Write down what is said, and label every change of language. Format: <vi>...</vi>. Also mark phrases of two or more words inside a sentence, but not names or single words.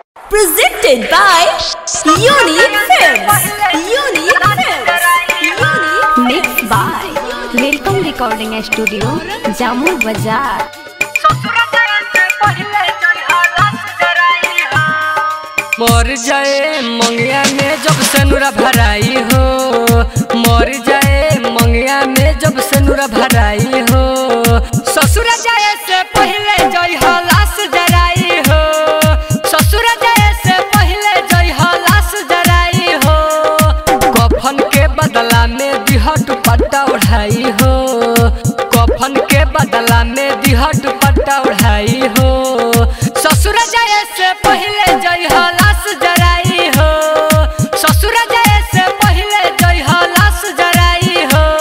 <en>Presented by Unique Films. Unique Films. Mixed by Welcome Recording Studio, Jammu Bazaar.</en> <bho>मर जाए मंगिया में जब सनुरा भराई हो, मर जाए मंगिया में जब सनुरा भराई हो, ससुर जाए से पहले जय लाश जराई हो, ससुर जाए से पहले जय लाश जराई हो, कफन के बदला में दिहट पट्टा उड़ाई हो, कफन के बदला में दिहट पट्टा उड़ाई हो, ससुर जाए से पहले जय लाश जराई हो, ससुर जाए से पहले जय लाश जराई हो,</bho>